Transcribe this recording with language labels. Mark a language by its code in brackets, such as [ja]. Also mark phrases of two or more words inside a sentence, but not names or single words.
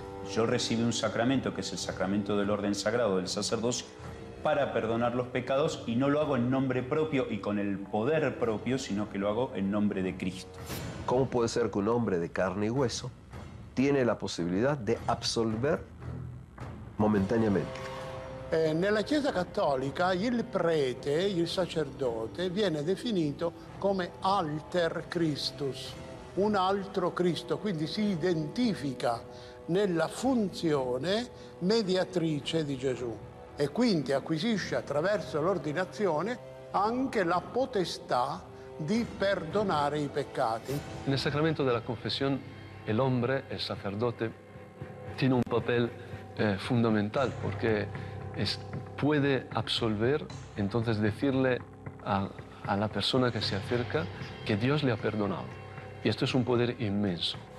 [es] Yo recibí un sacramento, que es el sacramento del orden sagrado del sacerdocio, para perdonar los pecados, y no lo hago en nombre propio y con el poder propio, sino que lo hago en nombre de Cristo. ¿Cómo puede ser que un hombre de carne y hueso tiene la posibilidad de absolver momentáneamente? [it] Nella Chiesa Cattolica il prete, il sacerdote, viene definito come [la] alter Christus, [it] un altro Cristo, quindi si identifica nella funzione mediatrice di Gesù e quindi acquisisce attraverso l'ordinazione anche la potestà di perdonare i peccati. [es] En el sacramento de la confesión, el hombre, el sacerdote, tiene un papel fundamental porque puede absolver, entonces decirle a la persona que se acerca que Dios le ha perdonado. Y esto es un poder inmenso.